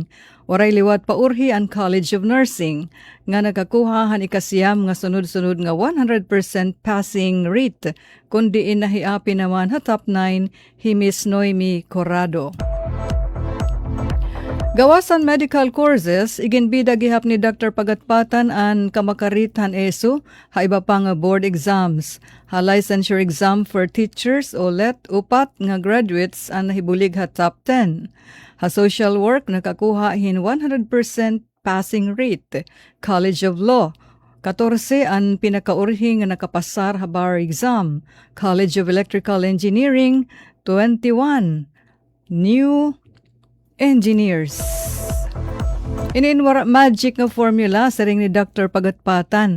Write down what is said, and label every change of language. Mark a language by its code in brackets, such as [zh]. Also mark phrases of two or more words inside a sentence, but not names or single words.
[war] Waray liwat paurhi ang College of Nursing nga nakakuha han ikasiyam nga sunod-sunod nga 100% [en] passing rate [war] kundi inahiapi naman ha top 9 hi Miss Noemi Corrado. Gawasan [en] medical courses, [war] iginbida gihap ni Dr. Pagatpatan ang kamakarithan ESO, ha iba pang [en] board exams, [war] ha [en] licensure exam for teachers [war] o let upat nga graduates ang nahibulig ha top 10. Ha social work nakakuha hin 100% [en] passing rate. [war] College of Law, 14 ang pinakaurhi nga nakapasar ha [en] bar exam. [war] College of Electrical Engineering, 21. [en] New engineers. [war] Ininwara magic nga formula sa ring ni Dr. Pagatpatan.